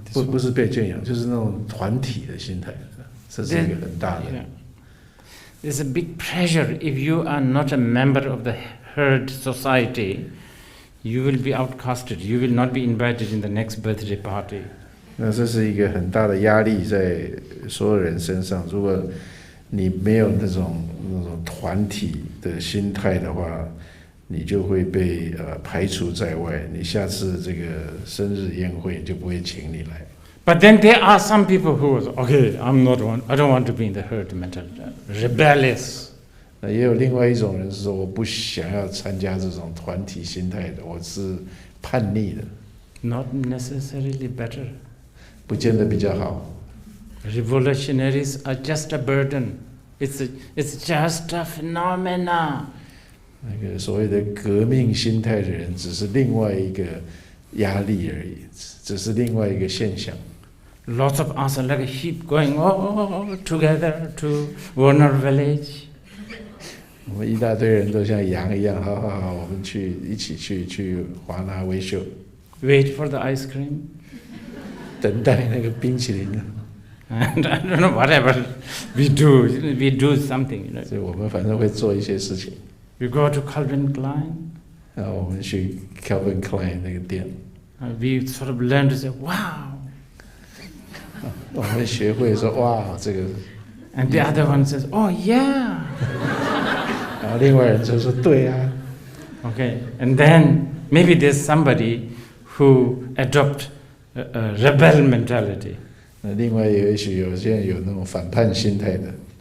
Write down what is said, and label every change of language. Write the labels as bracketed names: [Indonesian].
[Chinese] 不是被圈养，就是那种团体的心态，这是一个很大的。 [English] There's a big pressure if you are not a member of the herd society. You will be outcasted. You will not be invited in the next birthday party. [Chinese] 那这是一个很大的压力在所有人身上。如果你没有那种团体的心态的话，你就会被排除在外。你下次这个生日宴会就不会请你来。 [English] But then there are some people who was okay. I don't want to be in the herd mentality. Rebellious. [Chinese] 也有另外一种人是说，我不想要参加这种团体心态的，我是叛逆的。 [English] Not necessarily better. [Chinese] 不见得比较好。 [English] Revolutionaries are just a burden. It's just a phenomena. [Chinese] 那个所谓的革命心态的人，只是另外一个压力而已，只是另外一个现象。 [English] Lots of us are like a sheep going together to Warner Village. [Chinese] 我们一大堆人都像羊一样，好，我们一起去华纳威秀。 [English] Wait for the ice cream. [Chinese] 等待那个冰淇淋。 [English] And I don't know, whatever we do something. [Chinese] 所以我们反正会做一些事情。 [English] We go to Calvin Klein. [Chinese] 然后我们去 Calvin Klein 那个店。 [English] We sort of learn to say, wow. [Chinese] 我们学会说哇，这个。 [English] And the other one says, oh yeah. [Chinese] 然后另外人就说对啊。 [English] Okay, and then maybe there's somebody who adopt a rebel mentality. [Chinese] 那另外也许有些人有那种反叛心态的。